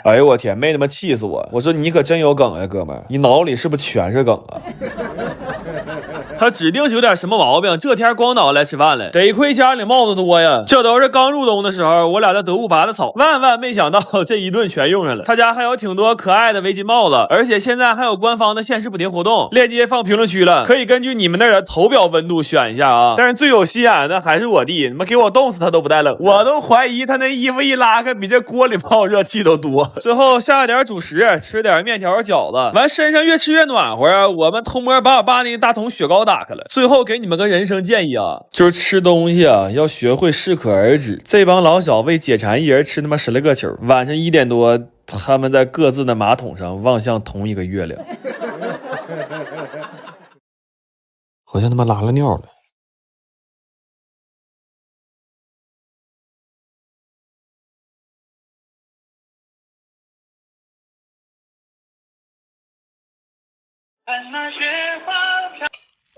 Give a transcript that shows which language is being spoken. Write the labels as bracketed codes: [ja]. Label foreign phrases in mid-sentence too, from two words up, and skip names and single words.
[zh] 哎呦我天，没他媽气死我！我說你可真有梗呀，哥们儿，你腦裡是不是全是梗啊？他指定是有點什麼毛病，這天光腦來吃飯了，得虧家裡帽子多呀。這都是剛入冬的時候，我倆在得物拔的草，萬萬沒想到這一頓全用上了。他家還有挺多可愛的圍巾帽子，而且現在還有官方的限時補貼活動，鏈接放評論區了，可以根據你們那兒的投標溫度選一下啊。但是最有心眼的還是我弟，他媽給我凍死他都不帶冷，我都懷疑他那衣服一拉開比這鍋裡冒熱氣都多。最後下點主食，吃點麵條餃子，完身上越吃越暖和啊。我們偷摸把我爸那大桶雪糕打開了。最後給你們個人生建議啊，就是吃東西啊要學會適可而止。這幫老小為解饞，一人吃他媽10來個球。晚上1點多，他們在各自的馬桶上望向同一個月亮。好像他媽拉了尿了。喂，